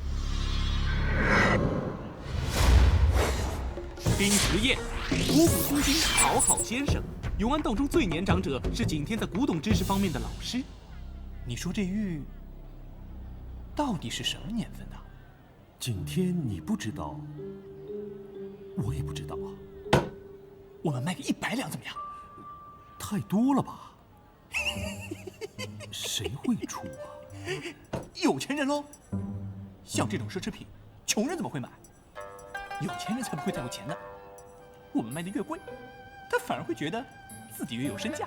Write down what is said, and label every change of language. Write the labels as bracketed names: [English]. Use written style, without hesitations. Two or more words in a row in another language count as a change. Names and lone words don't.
[Chinese] 丁時宴，博古通今，好好先生。永安道中最年长者，是景天在古董知識方面的老師。你說這玉到底是什麼年份的？景天，你不知道，我也不知道啊。我們賣個100兩怎麼樣？太多了吧？誰會出啊？有錢人嘍。像這種奢侈品，窮人怎麼會買？有錢人才不會再有錢呢。我們賣的越貴，他反而會覺得自己越有身價。